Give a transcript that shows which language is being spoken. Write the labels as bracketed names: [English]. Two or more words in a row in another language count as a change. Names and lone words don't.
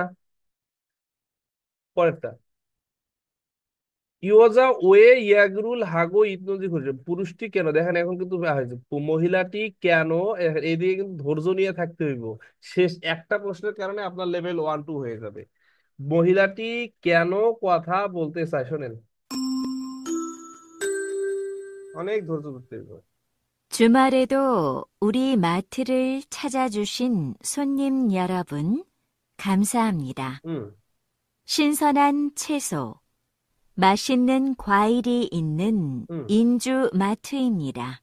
[Bangla] পরেরটা, [Korean] 여자 왜 이야기를 하고 [Bangla] ইত্যাদি খুঁজছে, পুরুষটি কেন, দেখেন এখন কিন্তু হয়েছে মহিলাটি কেন, এইদিকে কিন্তু ধৈর্য নিয়ে থাকতে হইব। শেষ একটা প্রশ্নের কারণে আপনার লেভেল 1 2 হয়ে যাবে। মহিলাটি কেন কথা বলতে চায়, শোনেন, অনেক ধৈর্য ধরতে হইব। [Korean] 주말에도 우리 마트를 찾아주신 손님 여러분, 감사합니다. হুম 신선한 채소, 맛있는 과일이 있는 হুম 인주 마트입니다.